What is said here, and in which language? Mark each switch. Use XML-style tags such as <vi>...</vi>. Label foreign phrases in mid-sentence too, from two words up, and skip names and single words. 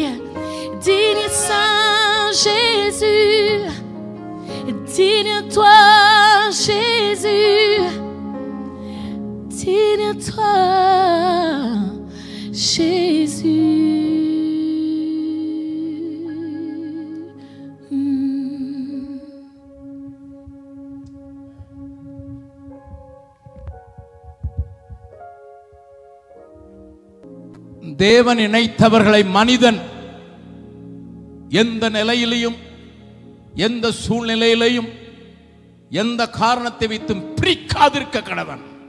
<fr>Digne Saint Jésus, digne toi Jésus, digne toi Jésus.</fr> <ta>தேவன் இணைத்தவர்களை மனிதன் எந்த நிலையிலையும் எந்த சூழ்நிலையிலையும் எந்த காரணத்தை வைத்தும் பிரிக்காதிருக்க கடவன்.</ta>